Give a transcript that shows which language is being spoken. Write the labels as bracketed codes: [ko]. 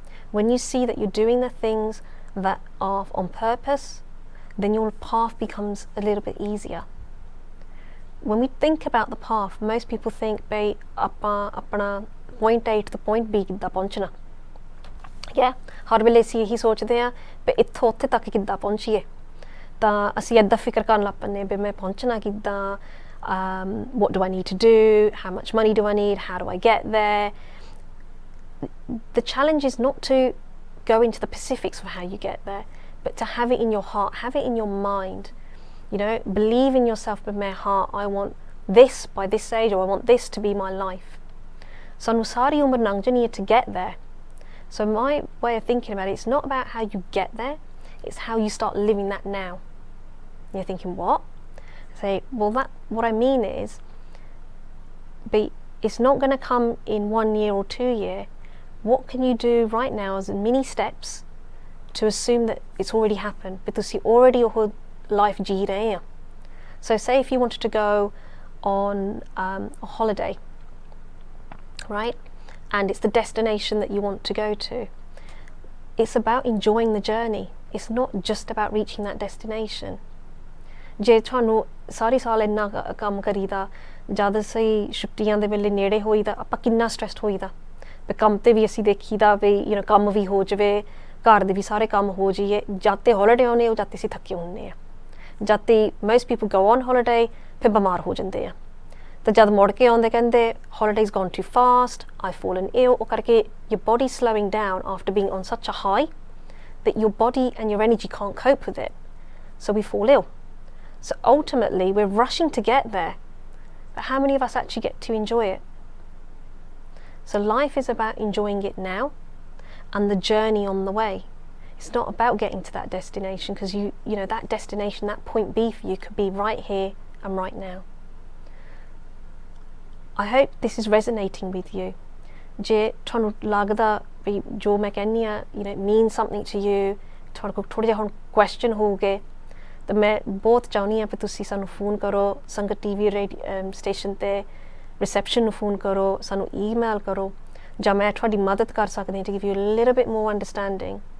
[en] When you see that you're doing the things that are on purpose, then your path becomes a little bit easier. When we think about the path, most people think [pa] bਈ ਆਪਾਂ ਆਪਣਾ [en] point A to the point B [pa] ਕਿੱਦਾਂ ਪਹੁੰਚਣਾ. [en] Yeah, [pa] ਹਰ ਵੇਲੇ ਅਸੀਂ ਇਹੀ ਸੋਚਦੇ ਆ ਵੀ ਇੱਥੋਂ ਉੱਥੇ ਤੱਕ ਕਿੱਦਾਂ ਪਹੁੰਚੀਏ, ਤਾਂ ਅਸੀਂ ਇੱਦਾਂ ਫਿਕਰ ਕਰਨ ਲੱਗ ਪੈਂਦੇ ਵੀ ਮੈਂ ਪਹੁੰਚਣਾ ਕਿੱਦਾਂ, [en] what do I need to do, how much money do I need, how do I get there. The challenge is not to go into the specifics of how you get there, but to have it in your heart, have it in your mind. Believe in yourself with my heart, I want this by this age, or I want this to be my life. [pa] Sanu sari umar nang jani [en] to get there. So my way of thinking about it, it's not about how you get there, it's how you start living that now. You're thinking, what? Say, well, what I mean is, but it's not going to come in 1 year or 2 years. What can you do right now as mini steps to assume that it's already happened, because you already your life [hi] ji rahe hain. [en] So say if you wanted to go on a holiday, right, and it's the destination that you want to go to, it's about enjoying the journey. It's not just about reaching that destination. [pa] ਜੇ ਤੁਹਾਨੂੰ ਸਾਰੀ ਸਾਲ ਇੰਨਾ ਕੰਮ ਕਰੀਦਾ, ਜਦ ਅਸੀਂ ਛੁੱਟੀਆਂ ਦੇ ਵੇਲੇ ਨੇੜੇ ਹੋਈਦਾ ਆਪਾਂ ਕਿੰਨਾ ਸਟ੍ਰੈਸਡ ਹੋਈਦਾ ਵੀ ਕੰਮ ਤੇ ਵੀ ਅਸੀਂ ਦੇਖੀਦਾ ਵੀ ਕੰਮ ਵੀ ਹੋ ਜਾਵੇ, ਘਰ ਦੇ ਵੀ ਸਾਰੇ ਕੰਮ ਹੋ ਜਾਈਏ, ਜਦ ਤੇ ਹੌਲੀਡੇ ਆਉਂਦੇ ਉਹ ਜਦ ਤੇ ਅਸੀਂ ਥੱਕੇ ਹੁੰਦੇ ਆ, ਜਦ ਤੇ [en] most people go on holiday [pa] ਫਿਰ ਬਿਮਾਰ ਹੋ ਜਾਂਦੇ ਆ, ਤੇ ਜਦ ਮੁੜ ਕੇ ਆਉਂਦੇ ਕਹਿੰਦੇ [en] holidays gone too fast, I've fallen ill, [pa] ਉਹ ਕਰਕੇ [en] your body slowing down after being on such a high that your body and your energy can't cope with it, so we fall ill. So ultimately we're rushing to get there, but how many of us actually get to enjoy it? So life is about enjoying it now and the journey on the way. It's not about getting to that destination, because you know that destination, that point B for you could be right here and right now. I hope this is resonating with you. [pa] Je ਤੁਹਾਨੂੰ ਲੱਗਦਾ ਵੀ ਜੋ ਮੈਂ ਕਹਿੰਦੀ ਆ [en] means something to you, [pa] ਤੁਹਾਡੇ ਕੋਲ ਥੋੜਾ ਜਿਹਾ ਹੁਣ question ਹੋ ਗਏ, ਤਾਂ ਮੈਂ ਬਹੁਤ ਚਾਹੁੰਦੀ ਹਾਂ ਕਿ ਤੁਸੀਂ ਸਾਨੂੰ ਫੋਨ ਕਰੋ, ਸੰਗਤ ਟੀਵੀ ਸਟੇਸ਼ਨ ਤੇ ਰਿਸੈਪਸ਼ਨ ਨੂੰ ਫੋਨ ਕਰੋ, ਸਾਨੂੰ ਈਮੇਲ ਕਰੋ, ਜਾਂ ਮੈਂ ਤੁਹਾਡੀ ਮਦਦ ਕਰ ਸਕਦੀ ਹਾਂ [en] to give you a little bit more understanding.